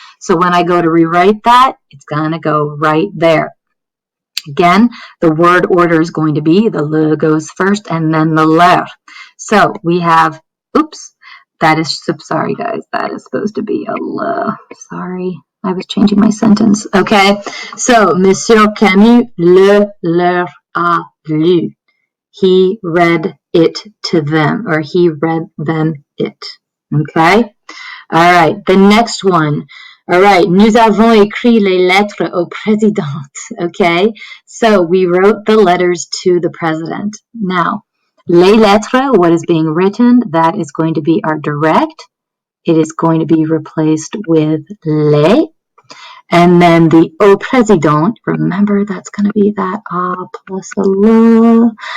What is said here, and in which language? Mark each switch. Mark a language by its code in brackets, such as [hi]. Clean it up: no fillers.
[en] So when I go to rewrite that, it's going to go right there. Again, the word order is going to be the le goes first and then the leur. So we have, sorry guys, that is supposed to be a le. Sorry, I was changing my sentence. Okay, so [fr] Monsieur Camus le leur a lu. [en] He read it to them, or he read them it. Okay, all right, the next one. All right, [fr] nous avons écrit les lettres au président. [en] Okay, so we wrote the letters to the president. Now, les lettres, what is being written, that is going to be our direct. It is going to be replaced with les. And then the au président, remember that's going to be that a plus a le.